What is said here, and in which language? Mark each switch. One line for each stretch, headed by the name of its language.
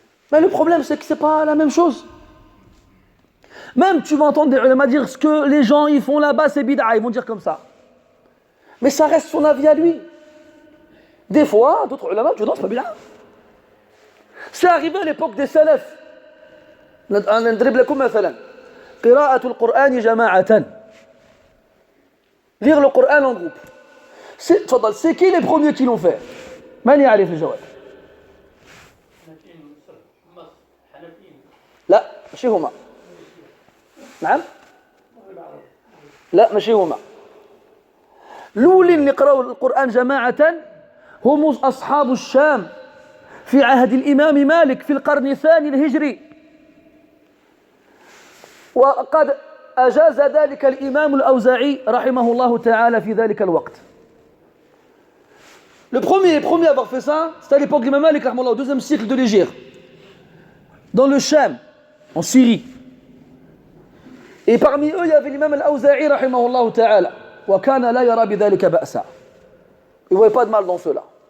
French: Mais le problème, c'est que c'est pas la même chose. Même tu vas entendre des ulama dire ce que les gens ils font là-bas, c'est bid'a, ils vont dire comme ça. Mais ça reste son avis à lui. Des fois, d'autres ulama disent non, c'est pas bid'a. C'est arrivé à l'époque des salafs.
Arabic: نضرب لكم مثلا قراءة القرآن جماعة.
French: Lire le Coran en groupe. C'est qui les premiers qui l'ont fait?
Arabic: من يعرف الجواب؟ لا ماشي هما. نعم؟ لا ماشي هما. الأولين اللي قرأوا القرآن جماعة هم أصحاب الشام في عهد الإمام مالك في القرن الثاني الهجري. وقد أجاز ذلك الإمام الأوزاعي رحمه الله تعالى في ذلك الوقت.
French: Le premier à avoir fait ça, c'était à l'époque de l'imam Malik, au deuxième siècle de l'Hégire, dans le Sham, en Syrie. Et parmi eux, il y avait l'imam al-Awza'i, rahimahullah ta'ala.
Arabic: Wa kana la yara bidhalika ba'sa.
French: Il ne voyait pas de mal dans cela.